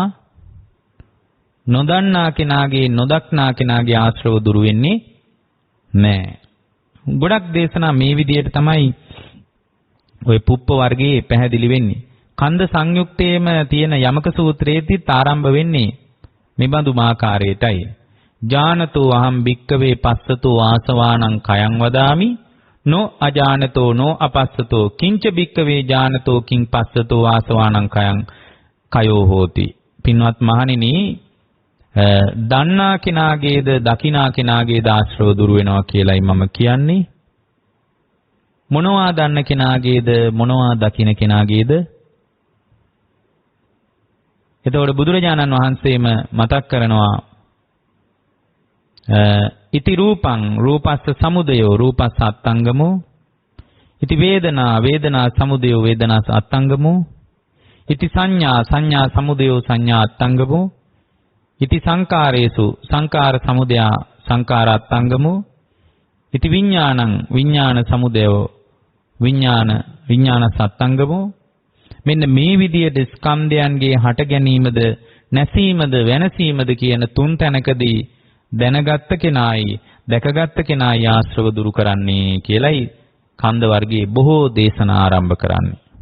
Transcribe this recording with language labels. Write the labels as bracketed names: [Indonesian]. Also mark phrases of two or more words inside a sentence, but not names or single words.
[Sinhala] නොදන්නා කෙනාගේ නොදක්නා කෙනාගේ ආශ්‍රව දුරු වෙන්නේ නැහැ. ගොඩක් දේශනා මේ විදිහට තමයි ওই පුප්ප වර්ගයේ පැහැදිලි වෙන්නේ. කන්ද සංයුක්තයේම තියෙන යමක සූත්‍රයේදී ආරම්භ වෙන්නේ මෙබඳු මාකාරයටයි. [Pali] ජානතෝ අහම් භික්කවේ පස්සතෝ ආසවානං කයං වදාමි no ajanatෝ no apassatoo kincha bhikkave janatoo king passatoo ආසවානං කයං කයෝ හෝති. [Sinhala] පින්වත් මහණෙනි, දන්නා කෙනාගේද දකිනා කෙනාගේද ආශ්‍රව දුරු වෙනවා කියලායි මම කියන්නේ. මොනවා දන්න කෙනාගේද මොනවා දකින කෙනාගේද? එතකොට බුදුරජාණන් වහන්සේම මතක් කරනවා [Pali] ඉති රූපං රූපස්ස සමුදයෝ රූපස්ස අත්තංගමෝ ඉති වේදනා වේදනා සමුදයෝ වේදනාස අත්තංගමෝ ඉති සංඥා සංඥා සමුදයෝ සංඥා අත්තංගමෝ ඉති සංකාරේසු සංකාර සමුදයා සංකාර අත්තංගමෝ ඉති විඥානං විඥාන සමුදයෝ විඥාන විඥාන සත්තංගමෝ. [Sinhala] මෙන්න මේ විදියට ස්කන්ධයන්ගේ හට ගැනීමද නැසීමද වෙනසීමද කියන තුන් තැනකදී දැනගත්ත කෙනායි දැකගත්ත කෙනායි ආශ්‍රව දුරු කරන්නේ කියලයි කන්ද වර්ගයේ බොහෝ දේශනා ආරම්භ කරන්නේ.